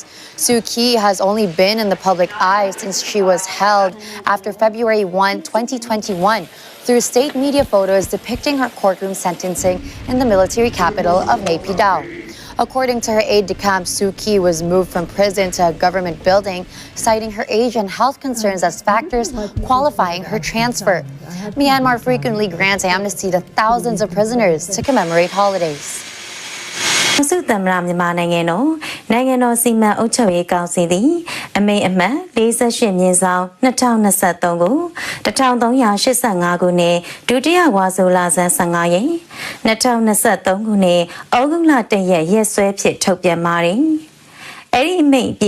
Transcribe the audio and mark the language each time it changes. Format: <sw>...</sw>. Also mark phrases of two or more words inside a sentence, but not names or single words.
<en>Suu Kyi has only been in the public eye since she was held after February 1, 2021, through state media photos depicting her courtroom sentencing in the military capital of Naypyidaw. According to her aide-de-camp, Suu Kyi was moved from prison to a government building, citing her age and health concerns as factors qualifying her transfer. Myanmar frequently grants amnesty to thousands of prisoners to commemorate holidays.</en> <my>စုသမ္မတမြန်မာနိုင်ငံတော်စီမံအုပ်ချုပ်ရေးကောင်စီသည်အမိန့်အမှတ်48မြင်းဆောင်2023ကို1385ခုနှစ်ဒုတိယဝါဆိုလဆန်း15ရက်2023ခုနှစ်ဩဂုတ်လ1ရက်ရက်စွဲဖြင့်ထုတ်ပြန်ပါတယ်။အဲ့ဒီအမိန့်ပြည်</my>